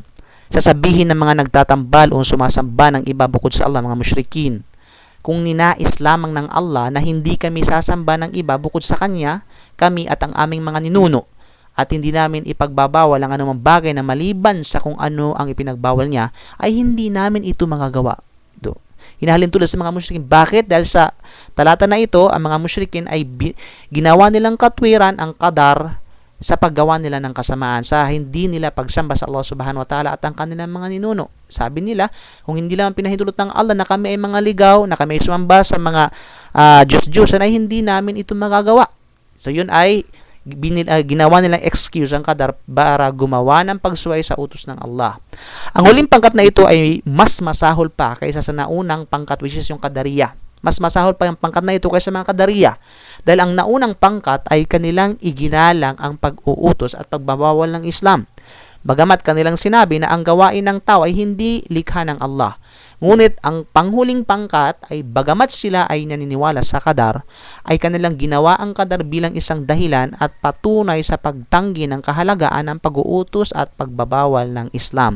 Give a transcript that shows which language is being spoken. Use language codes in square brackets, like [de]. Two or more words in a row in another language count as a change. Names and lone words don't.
[tl] Sasabihin ng mga nagtatambal o sumasamba ng iba bukod sa Allah, mga musyrikin, kung ninais lamang ng Allah na hindi kami sasamba ng iba bukod sa Kanya, kami at ang aming mga ninuno, at hindi namin ipagbabawal ang anumang bagay na maliban sa kung ano ang ipinagbawal niya, ay hindi namin ito magagawa. hinahalin tulad sa mga musyrikin. Bakit? Dahil sa talata na ito, ang mga musyrikin ay ginawa nilang katwiran ang qadar sa paggawa nila ng kasamaan, sa hindi nila pagsamba sa Allah [ar] subhanahu wa ta'ala [tl] at ang kanilang mga ninuno. Sabi nila, kung hindi lang pinahintulot ng Allah na kami ay mga ligaw, na kami ay sumamba sa mga Diyos-Diyosan, ay hindi namin ito magagawa. So yun ay ginawa nilang excuse ang qadar para gumawa ng pagsuway sa utos ng Allah. Ang huling pangkat na ito ay mas masahol pa kaysa sa naunang pangkat, [en] which is [tl] yung Qadariya. Mas masahol pa yung pangkat na ito kaysa mga Qadariya. Dahil ang naunang pangkat ay kanilang iginalang ang pag-uutos at pagbabawal ng Islam. Bagamat kanilang sinabi na ang gawain ng tao ay hindi likha ng Allah. Ngunit ang panghuling pangkat ay bagamat sila ay naniniwala sa qadar, ay kanilang ginawa ang qadar bilang isang dahilan at patunay sa pagtanggi ng kahalagaan ng pag-uutos at pagbabawal ng Islam.